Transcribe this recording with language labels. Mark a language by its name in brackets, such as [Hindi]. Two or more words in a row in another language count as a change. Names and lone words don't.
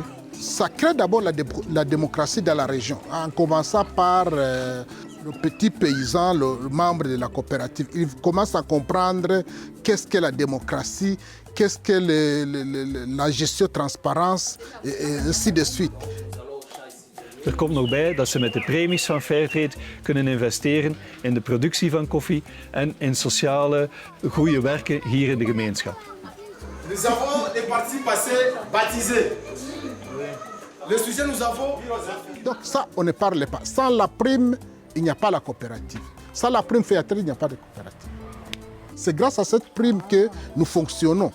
[French] Ça crée d'abord la démocratie dans la région, en commençant par le petit paysan, le membre de la coopérative. Il commence à comprendre qu'est-ce que la démocratie, qu'est-ce que la gestion transparence, et ainsi de suite. [Dutch] Er komt nog bij dat ze met de premies van Fairtrade kunnen investeren in de productie van koffie en in sociale goede werken hier in de gemeenschap. [French] Nous avons les parties passées baptisées. Le sujet nous avons... Donc ça, on ne parle pas. Sans la prime, il n'y a pas la coopérative. Sans la prime Fairtrade, il n'y a pas de coopérative. C'est grâce à cette prime que nous fonctionnons.